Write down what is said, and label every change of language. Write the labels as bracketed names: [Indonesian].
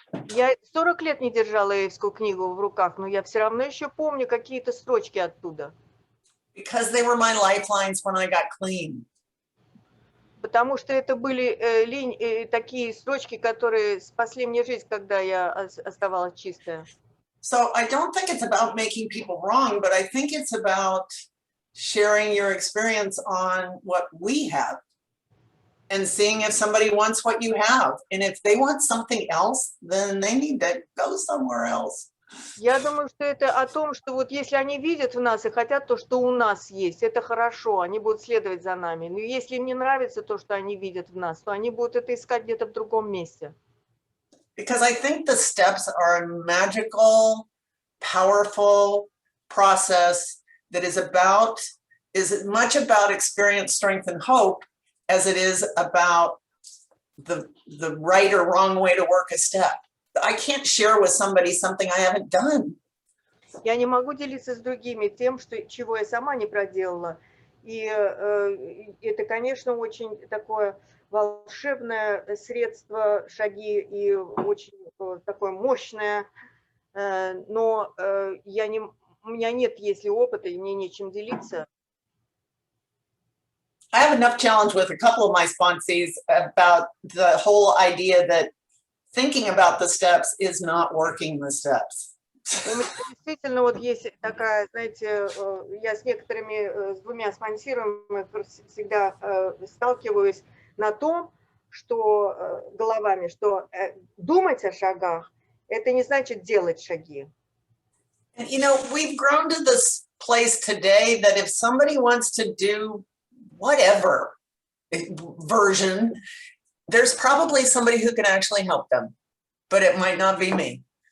[Russian] Я 40 лет не держала эйвскую книгу в руках, но я все равно еще помню какие-то строчки оттуда. [English] Because they were my lifelines when I got clean. [Russian] Потому что это были такие строчки, которые спасли мне жизнь, когда я оставалась чистая. [English] So I don't think it's about making people wrong, but I think it's about sharing your experience on what we have and seeing if somebody wants what you have. And if they want something else, then they need to go somewhere else. [Russian] Я думаю, что это о том, что вот если они видят в нас и хотят то, что у нас есть, это хорошо, они будут следовать за нами. Но если им не нравится то, что они видят в нас, то они будут это искать где-то в другом месте. [English] Because I think the steps are a magical, powerful process that is as much about experience, strength, and hope as it is about the right or wrong way to work a step. I can't share with somebody something I haven't done. [Russian] Я не могу делиться с другими тем, чего я сама не проделала. И это, конечно, очень такое волшебное средство, шаги, и очень такое мощное. Но у меня нет, если опыта, и мне нечем делиться. [English] I have enough challenge with a couple of my sponsees about the whole idea that thinking about the steps is not working the steps. [Russian] У меня действительно вот есть такая, знаете, я с двумя спонсируемыми всегда сталкиваюсь на том, что головами, что думать о шагах, это не значит делать шаги. [English] And, you know, we've grown to this place today that if somebody wants to do whatever version, there's probably somebody who can actually help them, but it might not be me.